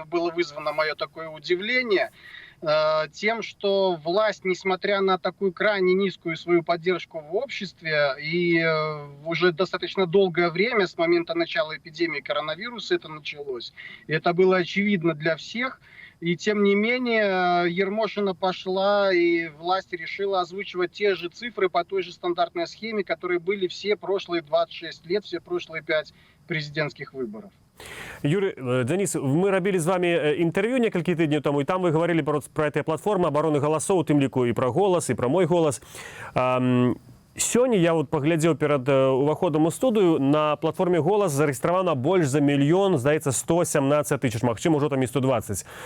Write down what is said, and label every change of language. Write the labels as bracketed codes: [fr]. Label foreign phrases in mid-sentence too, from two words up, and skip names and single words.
[ru] было вызвано мое такое удивление тем, что власть, несмотря на такую крайне низкую свою поддержку в обществе, и уже достаточно долгое время, с момента начала эпидемии коронавируса это началось, и это было очевидно для всех, и тем не менее Ермошина пошла, и власть решила озвучивать те же цифры по той же стандартной схеме, которые были все прошлые 26 лет, все прошлые 5 президентских выборов. Юрий, [be] Дзяніс, мы рабілі з вами інтэрв'ю некалькі тыдняў таму, і там вы гаварылі пра гэтыя платформы абароны галасоў, у тым ліку і пра голас, і пра мой голас. Сёння я вот паглядзеў перад уваходам у студыю, на платформе «Голас» зарэгістравана больш за 1 здаецца, 117 тысяч, магчыма, ужо там і 120.